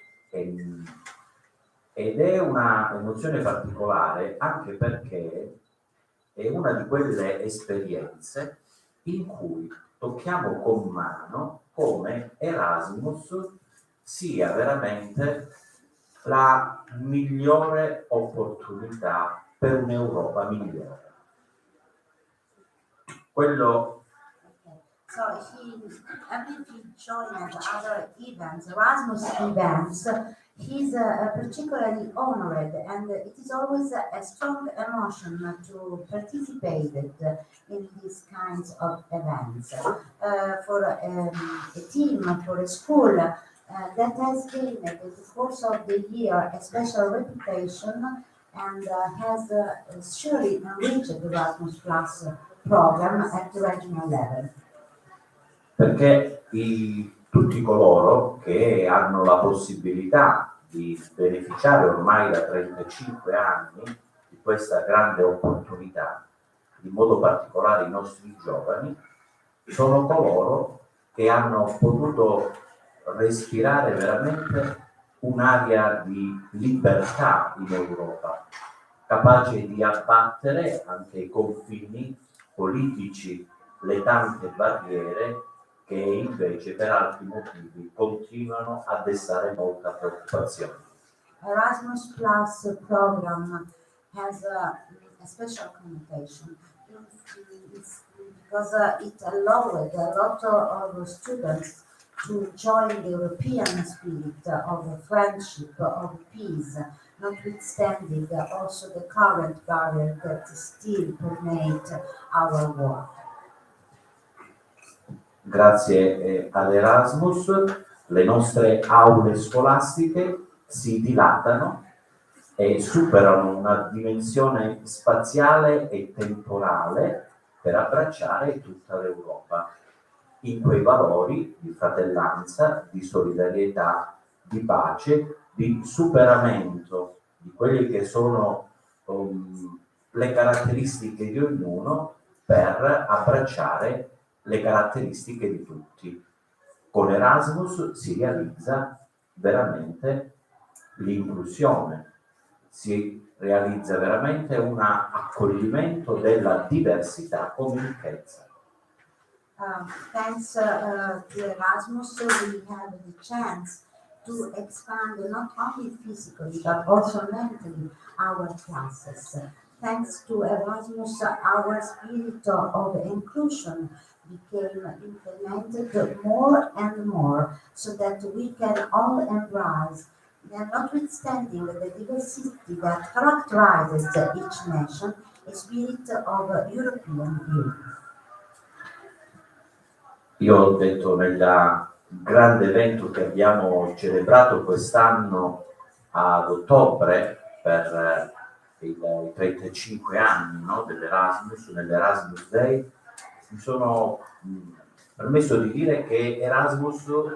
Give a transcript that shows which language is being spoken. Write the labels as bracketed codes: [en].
[it] Ed è una emozione particolare anche perché è una di quelle esperienze in cui tocchiamo con mano come Erasmus sia veramente la migliore opportunità per un'Europa migliore. Quello [en] So every if he joined other events, Erasmus events, he's particularly honored, and it is always a strong emotion to participate in these kinds of events. For a team, for a school that has gained in the course of the year a special reputation and has surely enriched the Erasmus Plus program at the regional level. [it] Perché tutti coloro che hanno la possibilità di beneficiare ormai da 35 anni di questa grande opportunità, in modo particolare i nostri giovani, sono coloro che hanno potuto respirare veramente un'aria di libertà in Europa, capace di abbattere anche i confini politici, le tante barriere che invece per altri motivi continuano a destare molta preoccupazione. [en] Erasmus Plus program has a special connotation. It's because it allowed a lot of students to join the European spirit of friendship, of peace, notwithstanding also the current barrier that still permeate our world. [it] Grazie all'Erasmus le nostre aule scolastiche si dilatano e superano una dimensione spaziale e temporale per abbracciare tutta l'Europa in quei valori di fratellanza, di solidarietà, di pace, di superamento di quelle che sono le caratteristiche di ognuno per abbracciare le caratteristiche di tutti. Con Erasmus si realizza veramente l'inclusione, si realizza veramente un accoglimento della diversità come ricchezza. [en] Thanks to Erasmus, we have the chance to expand not only physically but also mentally our classes. Thanks to Erasmus, our spirit of inclusion became implemented more and more so that we can all embrace, notwithstanding the diversity that characterizes each nation, a spirit of European unity. [it] Io ho detto nel grande evento che abbiamo celebrato quest'anno ad ottobre per i 35 anni, no, dell'Erasmus, nell'Erasmus Day, mi sono permesso di dire che Erasmus